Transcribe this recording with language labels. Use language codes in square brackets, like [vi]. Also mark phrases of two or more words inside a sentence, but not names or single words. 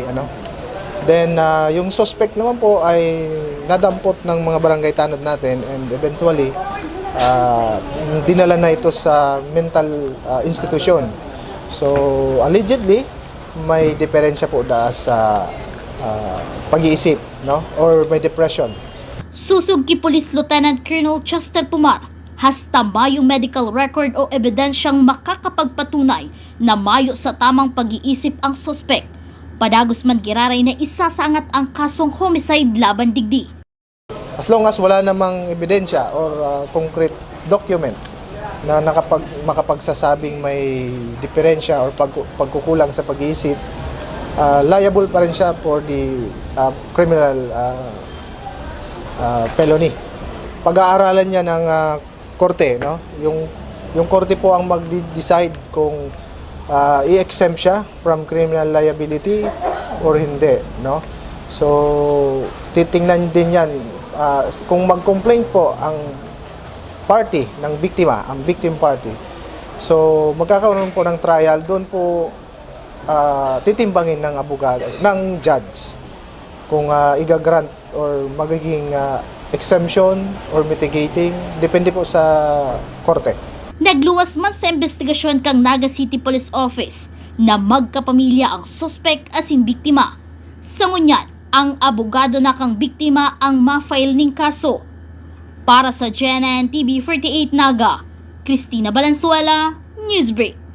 [tl] Then yung suspect naman po ay nadampot ng mga barangay tanod natin and eventually dinala na ito sa [en] mental institution. So allegedly [tl] may diferensya po sa pag-iisip, no, or may depression. [bik] Susog kay Police Lieutenant Colonel Chester Pumar, hasta mayong medical record o ebidensyang makakapagpatunay na mayo sa tamang pag-iisip ang suspect. Padagos man giraray na isasaangat ang kasong homicide laban digdi. [en] As long as [tl] wala namang ebidensya or [en] concrete document [tl] na makapagsasabing may diferensya or pagkukulang sa pag-iisip, liable pa rin siya [en] for the criminal felony. [tl] Pag-aaralan niya ng korte, no? Yung korte po ang mag-decide kung i-exempt siya [en] from criminal liability [tl] or hindi, no? So titingnan din yan kung mag-complain po ang party ng biktima, ang [en] victim party. [tl] So magkakaroon po ng trial, doon po titimbangin ng abogado, ng judge kung igagrant or magiging exemption or mitigating, depende po sa korte. [bik] Nagluwas man sa investigasyon kang Naga City Police Office na magkapamilya ang suspect asin biktima. Sa ngunyan, ang abogado na kang biktima ang ma-file ning kaso. [tl] Para sa GNN TV 48 Naga, Cristina Valenzuela, Newsbreak.